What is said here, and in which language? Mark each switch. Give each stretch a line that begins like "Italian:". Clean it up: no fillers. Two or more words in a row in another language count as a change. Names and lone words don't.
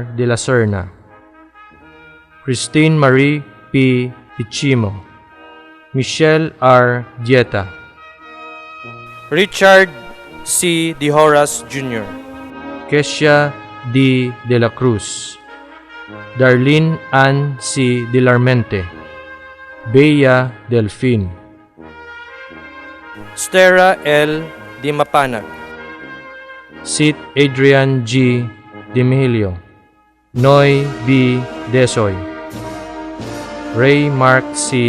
English: De La Serna, Christine Marie P. Ichimo, Michelle R. Dieta, Richard C. De Horas Jr., Kesia D. De La Cruz, Darlene Ann C. De Larmente, Bea Delfin, Stera L. Di Mapanag, Sit Adrian G. Dimihilio, Noy B. Desoy, Ray Mark C.